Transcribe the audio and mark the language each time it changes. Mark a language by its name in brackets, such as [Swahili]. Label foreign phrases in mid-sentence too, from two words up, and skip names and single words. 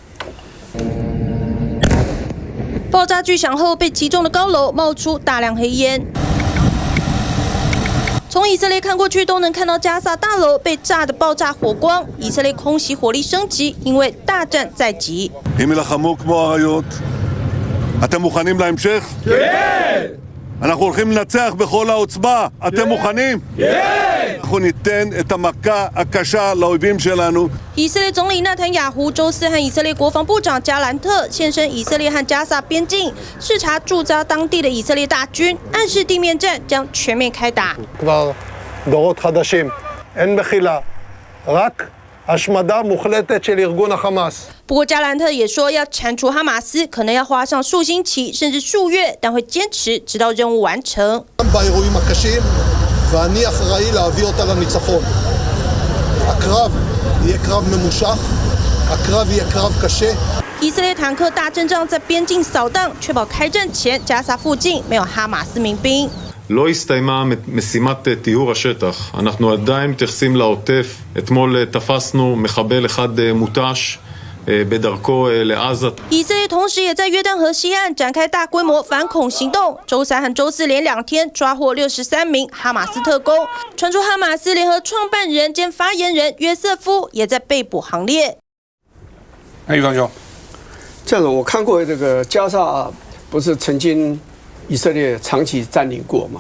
[Chinese] 爆炸巨响后，被击中的高楼冒出大量黑烟。从以色列看过去，都能看到加萨大楼被炸得爆炸火光。以色列空袭火力升级，因为大战在即。 [Hebrew] אנחנו הולכים לנצח בכל העוצמה. אתם מוכנים? אנחנו ניתן את המכה הקשה לאויבים שלנו. [Chinese] 以色列总理纳坦雅胡周四和以色列国防部长加兰特现身以色列和加萨边境，视察驻扎当地的以色列大军，暗示地面战将全面开打。 [Hebrew] כבר דורות חדשים, אין מחילה, רק השמדה מוחלטת של ארגון החמאס. [Chinese] 不过加兰特也说，要铲除哈马斯可能要花上数星期甚至数月，但会坚持直到任务完成。 [Hebrew] באירועים הקשים, ואני אחראי להביא אותה לניצחון. הקרב יהיה קרב ממושך, הקרב יהיה קרב קשה. [Chinese] 以色列坦克大阵仗在边境扫荡，确保开战前加萨附近没有哈马斯民兵。 [Hebrew] לא הסתיימה משימת טיהור השטח. אנחנו עדיין מתייחסים לעוטף. אתמול תפסנו מחבל אחד מוטש בדרכו לעזה. [Chinese] 以色列同时也在约旦河西岸展开大规模反恐行动，周3和周4连2天抓获63名哈马斯特工，传出哈马斯联合创办人兼发言人约瑟夫也在被捕行列。那玉芳兄，这样子我看过这个加沙，不是曾经以色列长期占领过吗？